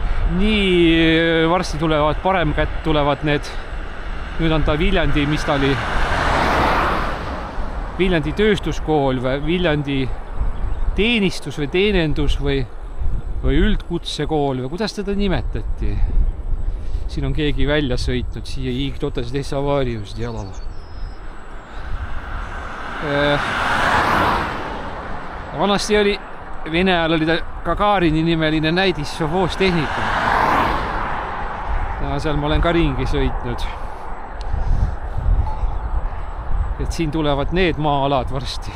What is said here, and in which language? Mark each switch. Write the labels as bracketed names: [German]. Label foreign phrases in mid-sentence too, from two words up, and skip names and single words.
[Estonian] nii varsti tulevad parem kätt, tulevad need, nüüd on ta Viljandi, mis ta oli, Viljandi tööstuskool või Viljandi teenistus või teenendus või üldkutsekool või kuidas teda nimetati. Siin on keegi välja sõitnud siia [Russian] кто-то здесь аварию сделал. [Estonian] Vanasti oli, Vene ajal oli ta Gagarini nimeline näidis Sovhoostehnika. Ja seal ma olen ka ringi sõitnud. Et siin tulevad need maa-alad varsti.